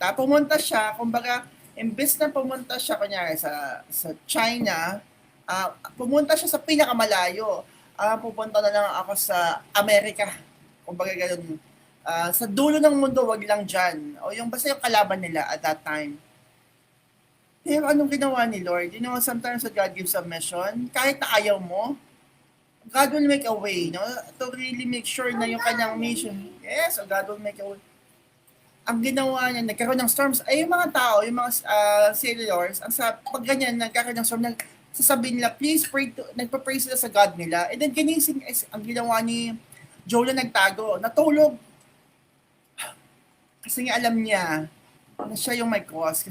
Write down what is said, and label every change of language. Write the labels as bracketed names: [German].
[Filipino] Pumunta siya, kumbaga, imbes na pumunta siya, kunyari, sa China, pumunta siya sa pinakamalayo. Pupunta na lang ako sa Amerika. Kumbaga ganun. Sa dulo ng mundo, wag lang dyan. O yung basta yung kalaban nila at that time. Pero anong ginawa ni Lord? [English] You know, sometimes when God gives a mission, [Filipino] kahit na ayaw mo, [English] God will make a way, no? To really make sure [Filipino] na yung kanyang mission. [English] Yes, so God will make a way. [Filipino] Ang ginawa niya, nagkaroon ng storms, ay yung mga tao, yung mga sailors, pag ganyan, nagkaroon ng storm, sasabihin nila, please pray nagpa-pray sila sa God nila. And then ginising, ang ginawa ni Jonah, nagtago, natulog. Kasi nga alam niya na siya yung may cause.